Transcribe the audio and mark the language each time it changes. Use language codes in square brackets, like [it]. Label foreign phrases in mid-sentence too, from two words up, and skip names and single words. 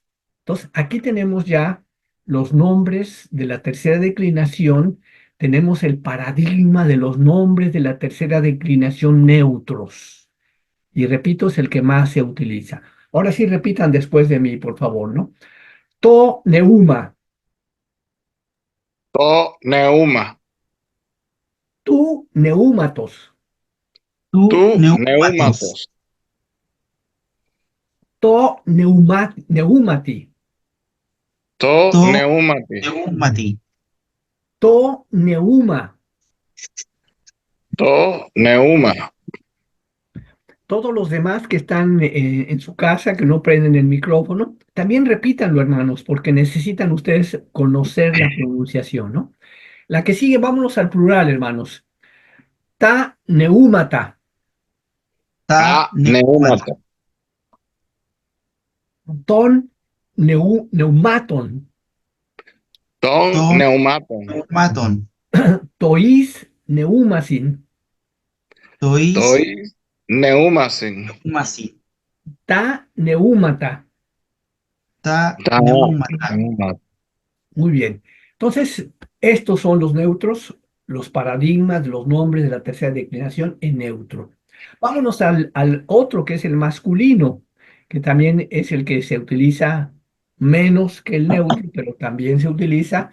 [es] Entonces, aquí tenemos ya los nombres de la tercera declinación. Tenemos el paradigma de los nombres de la tercera declinación neutros. Y repito, es el que más se utiliza. Ahora sí repitan después de mí, por favor, ¿no? [el] Το πνεύμα, Το πνεύμα. του πνεύματος, Του πνεύματος. Neumatos. τω πνεύματι, To To neumati. neumati. το πνεύμα. Το πνεύμα. [es] Todos los demás que están en su casa, que no prenden el micrófono, también repítanlo, hermanos, porque necesitan ustedes conocer la pronunciación, ¿no? La que sigue, vámonos al plural, hermanos. [el] Τα πνεύματα, Ta Α πνεύματα. των πνευμάτων, Ton To neumaton. neumaton. τοις πνεύμασιν, Tois Τοις πνεύμασιν. neumasi. τα πνεύματα. Ta Ta neumata. neumata. [es] Muy bien. Entonces, estos son los neutros, los paradigmas, los nombres de la tercera declinación en neutro. Vámonos al otro que es el masculino, que también es el que se utiliza menos que el neutro, pero también se utiliza.